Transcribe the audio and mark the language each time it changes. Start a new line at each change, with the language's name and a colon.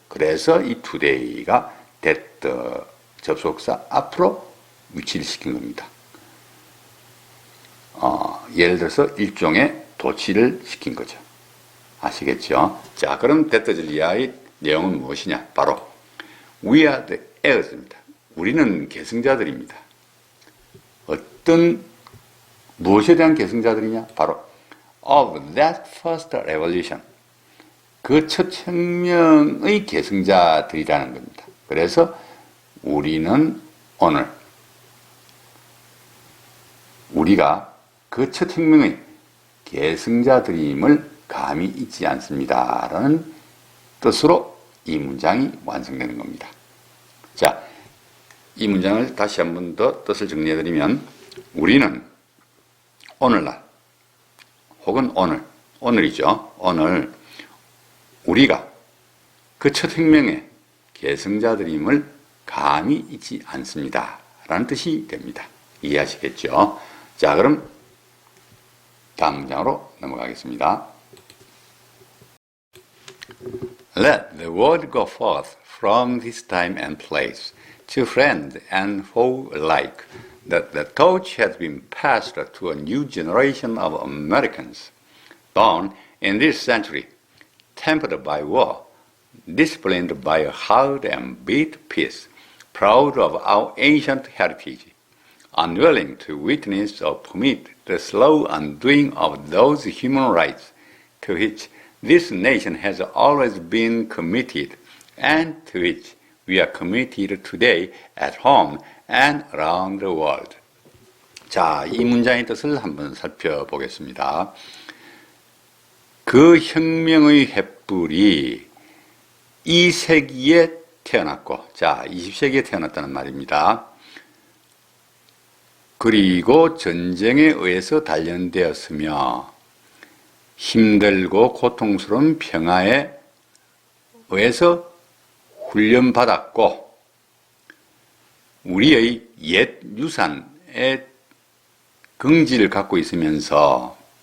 Korean: 그래서 이 today가 데트 접속사 앞으로 위치를 시킨 겁니다. 예를 들어서 일종의 도치를 시킨 거죠. 아시겠죠? 자, 그럼 데트질리아의 내용은 무엇이냐?
English: 바로 we are the heirs입니다.
Korean: 우리는 계승자들입니다. 무엇에 대한 계승자들이냐?
English: 바로 of that first revolution.
Korean: 그 첫 혁명의 계승자들이라는 겁니다. 그래서 우리는 오늘 우리가 그 첫 혁명의 계승자들임을 감히 잊지 않습니다. 라는 뜻으로 이 문장이 완성되는 겁니다. 자, 이 문장을 다시 한 번 더 뜻을 정리해드리면 우리는 오늘날 혹은 오늘이죠. 오늘 우리가 그 첫 혁명의 계승자들임을 감히 잊지 않습니다. 라는 뜻이 됩니다. 이해하시겠죠? 자, 그럼 다음 문장으로 넘어가겠습니다.
English: Let the word go forth from this time and place to friend and foe alike that the torch has been passed to a new generation of Americans born in this century, tempered by war, disciplined by a hard and beat peace, proud of our ancient heritage, unwilling to witness or permit the slow undoing of those human rights to which this nation has always been committed and to which we are committed today at home and around the world.
Korean: 자, 이 문장의 뜻을 한번 살펴보겠습니다. 그 혁명의 횃불이 이 세기에 태어났고, 자, 20세기에 태어났다는 말입니다. 그리고 전쟁에 의해서 단련되었으며 힘들고 고통스러운 평화에 의해서 훈련받았고 우리의 옛 유산의 긍지를 갖고 있으면서